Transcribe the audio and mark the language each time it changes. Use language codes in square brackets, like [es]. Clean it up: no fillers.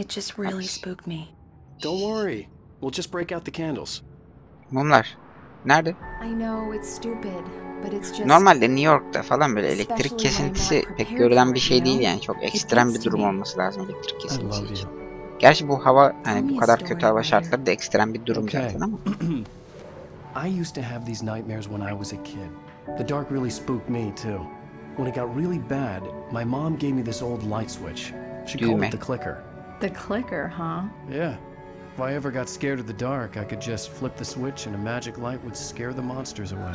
[en] It just really spooked me. Don't worry. We'll just break out the candles. [tr] Mumlar. Nerede? [en] I know it's stupid, but it's just [tr] Normalde New York'ta falan böyle elektrik kesintisi pek görülen bir şey değil yani. Çok ekstrem bir durum olması lazım elektrik kesintisi için. Gerçi bu hava, hani bu kadar kötü hava şartları da ekstrem bir durum zaten ama. [en] I used to have these nightmares when I was a kid. The dark really spooked me too. When it got really bad, my mom gave me this old light switch. She called it the clicker. The clicker, huh? Yeah. If I ever got scared of the dark, I could just flip the switch and a magic light would scare the monsters away.